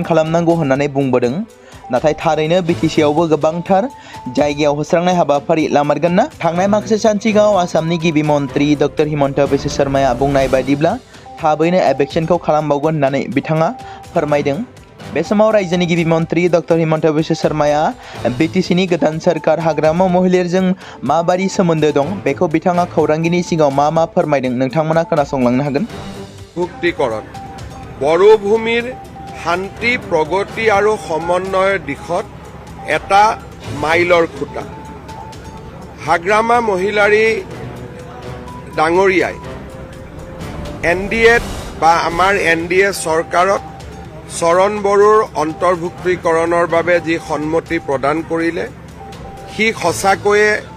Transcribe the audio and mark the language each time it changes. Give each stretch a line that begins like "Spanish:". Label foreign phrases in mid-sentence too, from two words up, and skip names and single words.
Bodo: खालामनांगौ होननानै बुंबोदों नाथाय थारैनो बिटिसिआवबो गोबांथार जायगायाव होस्रांनाय हाबाफारि लामारगोन ना थांनाय माखासे सान सिगाङाव आसामनि गिबि मन्त्रि डक्टर हिमन्त बिश्व शर्माया बुंनाय बायदिब्ला थाबैनो एबेक्सनखौ खालामबावगोन होननानै बिथाङा फोरमायदों बे समाव रायजोनि गिबि मन्त्रि डक्टर हिमन्त बिश्व शर्माया बिटिसिनि गोदान सोरखार हाग्रामा महिलारिजों माबादि सोमोन्दो दं बेखौ बिथाङा खौरांगिरिनि सिगाङाव मा फोरमायदों नोंथांमोना खोनासंलांनो हागोन
Assamese: মুক্তিকৰণ বড়োভূমিৰ শান্তি প্ৰগতি আৰু সমন্বয়ৰ দিশত এটা মাইলৰ খুঁটা হাগ্ৰামা মহিলাৰী ডাঙৰীয়াই এনডিএত বা আমাৰ এনডিএ চৰকাৰত চৰণ বড়োৰ অন্তৰ্ভুক্তিকৰণৰ বাবে যি সন্মতি প্ৰদান কৰিলে সি সঁচাকৈয়ে